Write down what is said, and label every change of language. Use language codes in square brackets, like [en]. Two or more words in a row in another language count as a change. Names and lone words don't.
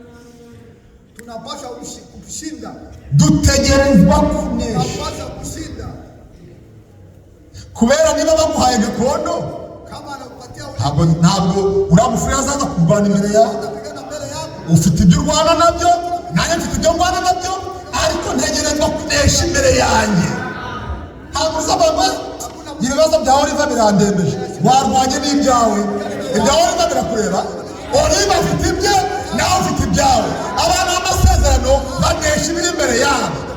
[rw] Dutegerezwa kunesha. kubera niba baguhaye gakondo [sw] kama anakupatia [rw] ntabwo uramufurira azaza kurwana imbere yawe. [sw] utapigana mbele yako. [rw] Ufite ibyo urwana nabyo, nanjye mfite ibyo ndwana nabyo, ariko ntegerezwa kunesha imbere yanjye. Ntabwo uzabagwe ibibazo byawe Oliva birandembeje, warwanye n'ibyawe, ibyawe Oliva birakureba. Oliva afite ibye, nawe ufite ibyawe. Abana b'amasezerano banesha ibiri imbere yabo.